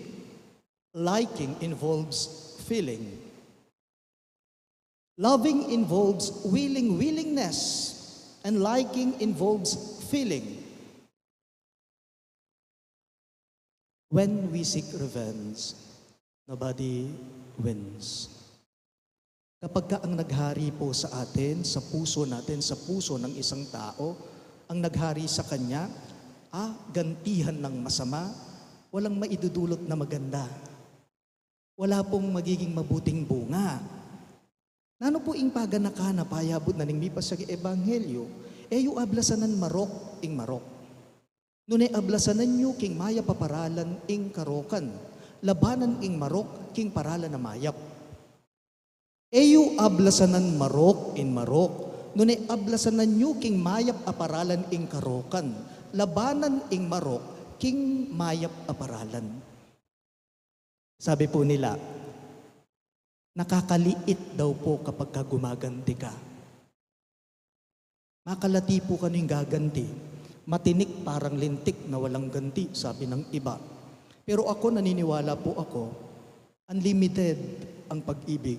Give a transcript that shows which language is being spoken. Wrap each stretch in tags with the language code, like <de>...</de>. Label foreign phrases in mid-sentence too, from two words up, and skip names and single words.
<en>Liking involves feeling. Loving involves willingness, and liking involves feeling. When we seek revenge, nobody wins.</en> <tl>Kapag ka ang naghari po sa atin, sa puso natin, sa puso ng isang tao, ang naghari sa kanya, gantihan ng masama, walang maidudulot na maganda. Wala pong magiging mabuting bunga.</tl> <pam>Nano po ing paganaka na payabot na ning mipas sa ebanghelyo, yu ablasanan marok ing marok. Nune ablasanan nyo king maya paparalan ing karokan, labanan ing marok king paralan na mayap. Yu ablasanan marok in marok, nune ablasanan nyo king mayap aparalan ing karokan, labanan ing marok king mayap aparalan.</pam> <tl>Sabi po nila, nakakaliit daw po kapag ka gumaganti ka. Makalati po ka ng gaganti. Matinik parang lintik na walang ganti, sabi ng iba. Pero ako, naniniwala po ako, unlimited ang pag-ibig.</tl>